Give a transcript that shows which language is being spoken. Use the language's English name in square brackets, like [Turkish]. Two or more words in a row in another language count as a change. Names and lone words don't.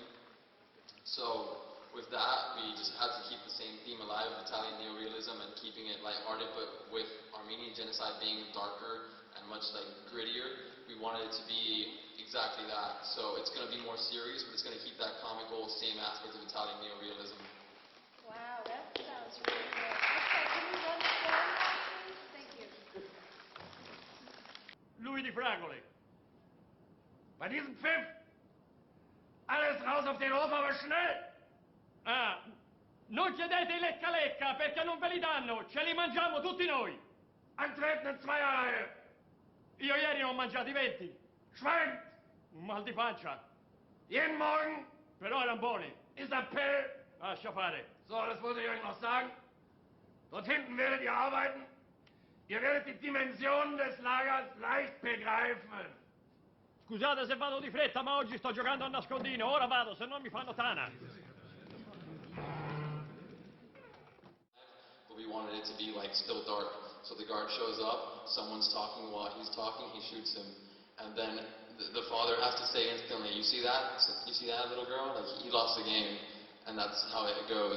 [English] So with that, we just had to keep the same theme alive of Italian neorealism and keeping it lighthearted, but with Armenian genocide being darker and much grittier, we wanted it to be exactly that. So it's going to be more serious, but it's going to keep that comical, same aspect of Italian neorealism. Wow, that sounds really good. Okay, can we run the film now, please? Thank you. [German] Louis die Fragole. Bei diesem Pfiff! Alles raus auf den Hof, aber schnell! [Italian] Non chiedete i lecca-lecca perché non ve li danno, ce li mangiamo tutti noi. [German] Antreten in Zweierreihe. [Italian] Io ieri ne ho mangiati 20. Schwein! Un mal di pancia. [German] Jeden Morgen. [Italian] Però erano buoni. [German] Ist Appell. [Italian] Lascia fare. [German] So, das wollte ich euch noch sagen. Dort hinten werdet ihr arbeiten. Ihr werdet die Dimensionen des Lagers leicht begreifen. [Italian] Scusate se vado di fretta, ma oggi sto giocando a nascondino. Ora vado, se no mi fanno tana. [English] But we wanted it to be like still dark. So the guard shows up, someone's talking while he's talking, he shoots him. And then the father has to say instantly, you see that? You see that little girl? Like he lost the game. And that's how it goes.